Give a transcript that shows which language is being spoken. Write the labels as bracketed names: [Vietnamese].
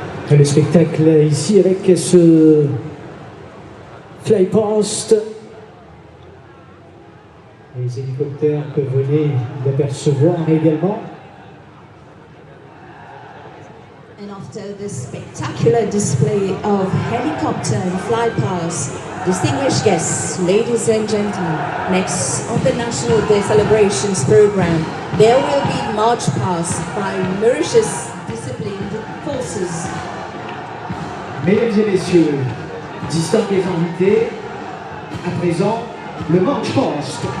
[French] Le spectacle ici avec ce flypast. Les hélicoptères que vous venez d'apercevoir également. [English] And after the spectacular display of helicopter and flypast, distinguished guests, ladies and gentlemen, next on the National Day celebrations program, there will be march past by Mauritius disciplined forces. [French] Mesdames et messieurs, distingués invités, à présent, le march past.